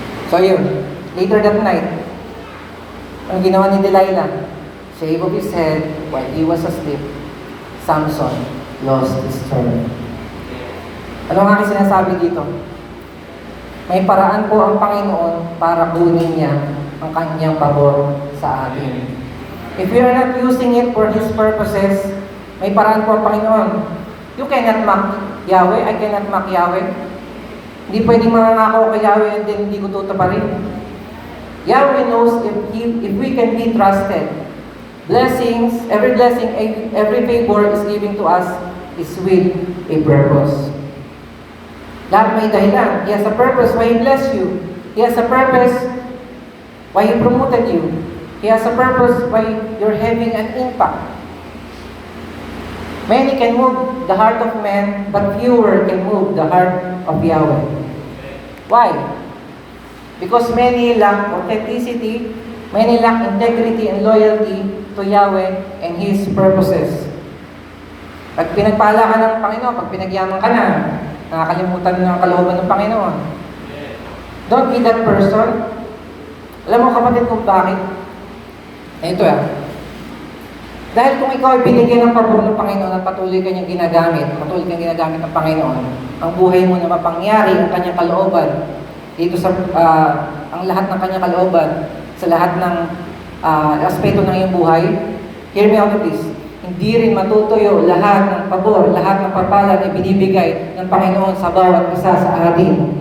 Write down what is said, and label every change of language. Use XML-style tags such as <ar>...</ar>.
<en>So yun, later that night,</en> <tl>ang ginawa ni Delilah,</tl> <en>shave off his head while he was asleep, Samson lost his strength.</en> <tl>Ano ang aking sinasabi dito? May paraan po ang Panginoon para kunin niya ang kanyang pabor sa atin.</tl> <en>If we are not using it for His purposes,</en> <tl>may paraan po ang Panginoon.</tl> <en>You cannot mock Yahweh,</en> <tl>I cannot mock Yahweh. Hindi pwedeng mangangako kay Yahweh and then hindi ko tutuparin.</tl> <en>Yahweh knows if we can be trusted. Blessings, every blessing, every favor is giving to us is with a purpose.</en> <tl>Lahat may dahilan.</tl> <en>He has a purpose why He blessed you. He has a purpose why He promoted you. He has a purpose why you're having an impact. Many can move the heart of men, but fewer can move the heart of Yahweh. Why? Because many lack authenticity, many lack integrity and loyalty to Yahweh and His purposes.</en> <tl>Pag pinagpala ka ng Panginoon, pag pinagyaman ka na, nakakalimutan mo ang kalooban ng Panginoon.</tl> <en>Don't be that person.</en> <tl>Alam mo kapatid kung bakit? Ito dahil kung ikaw ay binigyan ng pabor ng Panginoon at patuloy kanyang ginagamit ng Panginoon, ang buhay mo na mapangyari ang kanyang kalooban, dito sa ang lahat ng kanyang kalooban, sa lahat ng aspeto ng iyong buhay,</tl> <en>hear me out of this,</en> <tl>hindi rin matutuyo lahat ng pabor, lahat ng pagpala na binibigay ng Panginoon sa bawat isa sa atin.</tl>